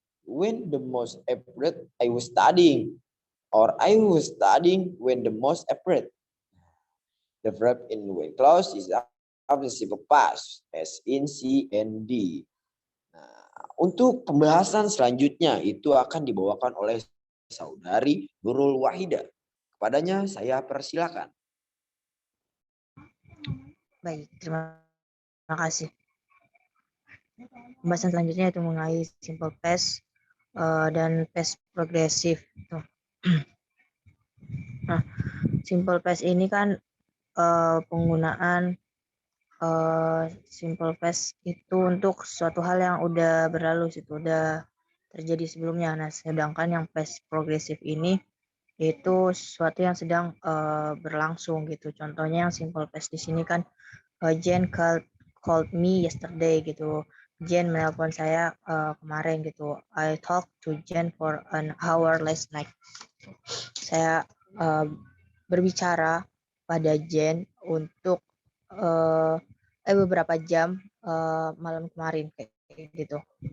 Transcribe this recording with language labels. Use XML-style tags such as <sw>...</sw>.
<en>When the most appropriate I was studying, or I was studying when the most appropriate. The verb in when clause is often simple past as in C and D.</en> <id>Nah, untuk pembahasan selanjutnya itu akan dibawakan oleh saudari Nurul Wahida. Kepadanya saya persilakan. Baik, terima kasih. Pembahasan selanjutnya itu mengenai simple past dan past progresif. Nah, simple past ini kan penggunaan simple past itu untuk suatu hal yang udah berlalu, itu udah terjadi sebelumnya. Nah, sedangkan yang past progresif ini itu sesuatu yang sedang berlangsung gitu. Contohnya yang simple past di sini kan</id> <en>Jen called me yesterday</en> <id>gitu. Jen menelpon saya kemarin gitu.</id> <en>I talked to Jen for an hour last night.</en> <id>Saya berbicara pada Jen untuk beberapa jam malam kemarin kayak gitu.</id>